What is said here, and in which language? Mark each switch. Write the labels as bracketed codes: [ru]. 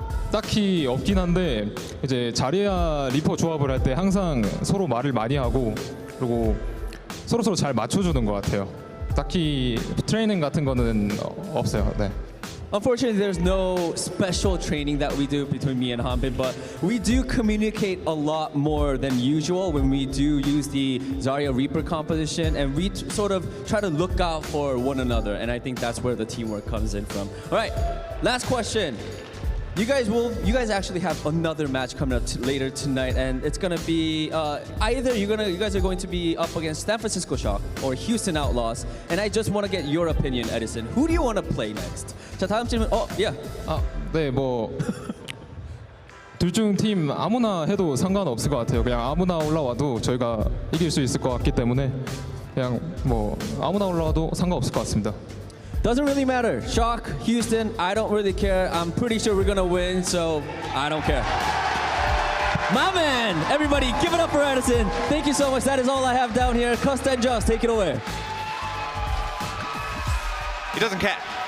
[ko] 딱히 없긴 한데 이제 자리아 리퍼 조합을 할 때 항상 서로 말을 많이 하고 그리고 서로 잘 맞춰주는 것 같아요. 딱히 트레이닝 같은 거는 없어요. 네. [en] Unfortunately, there's no special training that we do between me and Hanbin, but we do communicate a lot more than usual when we do use the Zarya Reaper composition, and we sort of try to look out for one another, and I think that's where the teamwork comes in from. All right, last question. You guys actually have another match coming up later tonight, and it's gonna be either you guys are going to be up against San Francisco Shock or Houston Outlaws, and I just want to get your opinion, Edison. Who do you want to play next? [ko] 자, 다음 질문. Yeah. 네, 뭐 둘 중 팀 아무나 해도 상관없을 것 같아요. 그냥 아무나 올라와도 저희가 이길 수 있을 것 같기 때문에 그냥 뭐 아무나 올라와도 상관없을 것 같습니다. [en] Doesn't really matter. Shock, Houston, I don't really care. I'm pretty sure we're gonna win, so I don't care. My man! Everybody, give it up for Edison. Thank you so much. That is all I have down here. Costa and Joss, take it away. He doesn't care.